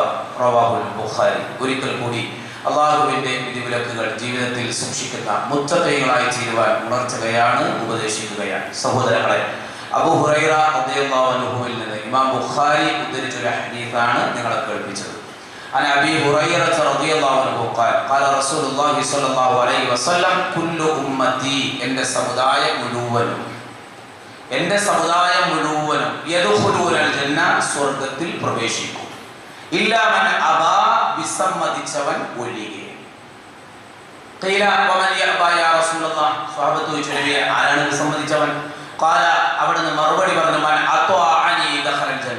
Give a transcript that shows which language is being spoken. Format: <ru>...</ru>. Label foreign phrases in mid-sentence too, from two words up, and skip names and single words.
<ar>رواه البخاري.</ar> <ml>ഒരിക്കൽ കൂടി അള്ളാഹുവിന്റെ വിധിവിലക്കുകൾ ജീവിതത്തിൽ സൂക്ഷിക്കുന്ന മുത്തഖീകളായി തീരുവാൻ ഉണർത്തുകയാണ്, ഉപദേശിക്കുകയാണ്. സഹോദരങ്ങളെ, അബൂ ഹുറൈറ</ml> <ar>رضي الله عنه</ar> <ml>നിന്ന് ഇമാം ബുഖാരി ഉദ്ധരിച്ച ഒരു ഹദീസാണ് നിങ്ങളെ കേൾപ്പിച്ചത്.</ml> <ar>عن أبي هريرة رضي الله عنه قال قال رسول الله صلى الله عليه وسلم كل أمتي</ar> <ml>എൻ്റെ സമുദായം മുഴുവനും</ml> <ar>يدخلون الجنة</ar> <ml>സ്വർഗ്ഗത്തിൽ പ്രവേശിക്കും.</ml> <ar>إلا من أبى</ar> <ml>വിസമ്മതിച്ചവൻ ഒഴികെ.</ml> <ar>قيل ومن يأبى يا رسول الله?</ar> <ml>സ്വഹാബത്ത് ചോദിച്ചു, നബിയെ, ആരാണ് വിസമ്മതിച്ചവൻ? ഖാല, അവിടുന്ന് മറുപടി പറഞ്ഞു,</ml> <ar>من أطاعني دخل الجنة.</ar>